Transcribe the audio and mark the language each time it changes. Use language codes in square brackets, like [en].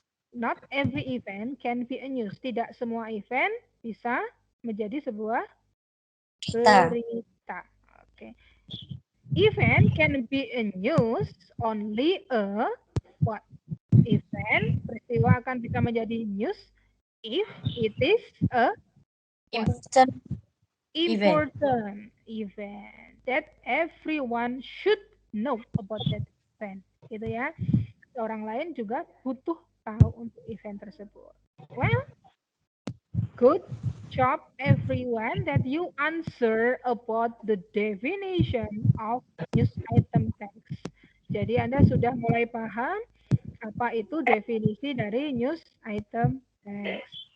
[en] Not every event can be a news. [id] Tidak semua event bisa menjadi sebuah berita. Oke. [en] Event can be a news only a what? Event, [id] peristiwa akan bisa menjadi [en] news if it is a important event that everyone should know about that event, gitu ya. [id] Orang lain juga butuh tahu untuk event tersebut. [en] Well, good job everyone that you answer about the definition of news item text. [id] Jadi Anda sudah mulai paham apa itu definisi dari news item text.